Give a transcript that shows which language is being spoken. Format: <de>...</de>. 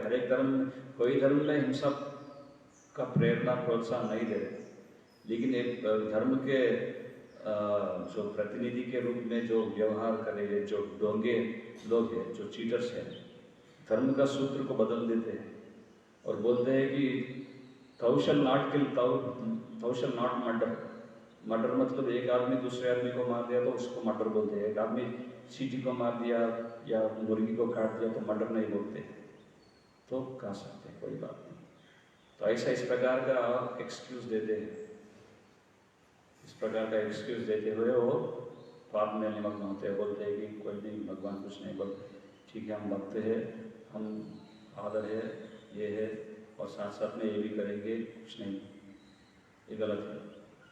<hi>हर एक धर्म में, कोई धर्म में हिंसा का प्रेरणा प्रोत्साहन नहीं दे रहे, लेकिन एक धर्म के जो प्रतिनिधि के रूप में जो व्यवहार कर रहे हैं, जो डोंगे लोग हैं, जो चीटर्स हैं, धर्म का सूत्र को बदल देते हैं, और बोलते हैं कि</hi> <en>thou shall not kill, thou shall not murder।</en> <hi>Murder मतलब एक आदमी दूसरे आदमी को मार दिया तो उसको मर्डर बोलते हैं, एक आदमी चींटी को मार दिया या मुर्गी को काट दिया तो मर्डर नहीं बोलते, तो कह सकते हैं कोई बात नहीं। तो ऐसा इस प्रकार का एक्सक्यूज देते हैं, इस प्रकार का एक्सक्यूज देते हुए वो पाप में निमग्न होते हैं, बोलते हैं कि कोई नहीं, भगवान कुछ नहीं बोलते, ठीक है हम भक्त है, हम आदर है, ये है, और साथ साथ में ये भी करेंगे, कुछ नहीं, ये गलत है।</hi>